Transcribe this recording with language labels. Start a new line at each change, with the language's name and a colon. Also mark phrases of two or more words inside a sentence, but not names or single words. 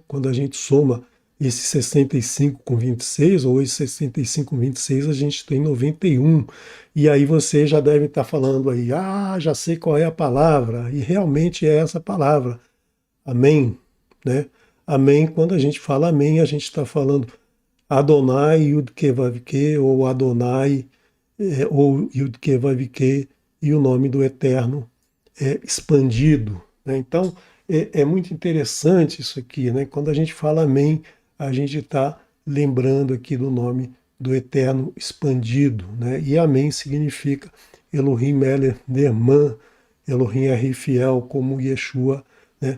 Portuguese: Quando a gente soma esse 65 com 26, ou esse 65 com 26, a gente tem 91. E aí você já deve estar falando aí, já sei qual é a palavra, e realmente é essa palavra, amém. Né? Amém, quando a gente fala amém, a gente está falando Adonai, Yud-Ke, Vav-Ke, ou Adonai, ou Yud-Ke, Vav-Ke, e o nome do Eterno é expandido. Né? Então, é muito interessante isso aqui. Né? Quando a gente fala amém, a gente está lembrando aqui do nome do Eterno expandido. Né? E amém significa
Hebrew: אלהים מלך נאמן,
Portuguese: Elohim é fiel, como Yeshua, né?